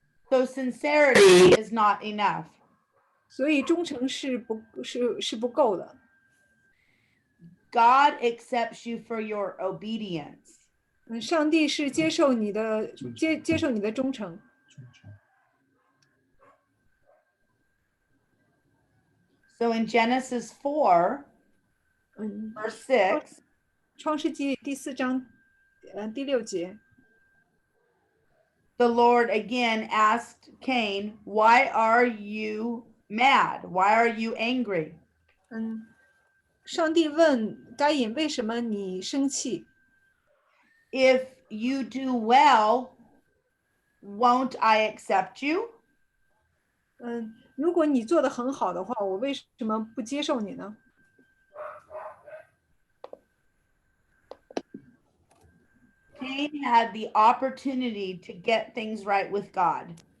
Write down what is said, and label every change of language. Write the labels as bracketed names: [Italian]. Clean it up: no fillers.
[English] So sincerity is not enough. [Chinese] 所以忠诚是不够的。 [English] God accepts you for your obedience. [Chinese] 上帝是接受你的接受你的忠诚。 [English] So in Genesis 4, verse 6, [Chinese] 创世纪第4章第6节， [English] the Lord again asked Cain, why are you mad? Why are you angry? [Chinese] 上帝问该隐为什么你生气？ [English] If you do well, won't I accept you? [Chinese] 如果你做得很好的话，我为什么不接受你呢？ [English] Cain had the opportunity to get things right with God.